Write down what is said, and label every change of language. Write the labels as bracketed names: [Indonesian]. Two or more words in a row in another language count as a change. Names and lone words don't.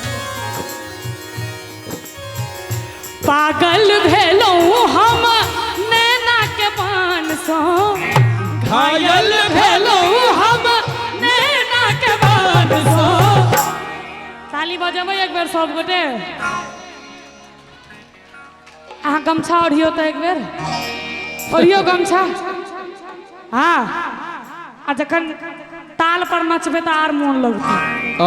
[Maithili] पागल भेलौं हम नैना के बान सो। घायल भेलौं हम नैना के बान सो। ताली बजेबै एक बेर सब गोटे। अहाँ गमछा ओढ़ियो तो एक बेर ओढ़ियो गमछा। हाँ आ जखन ताल पर नचबे तो आर मोन लगते।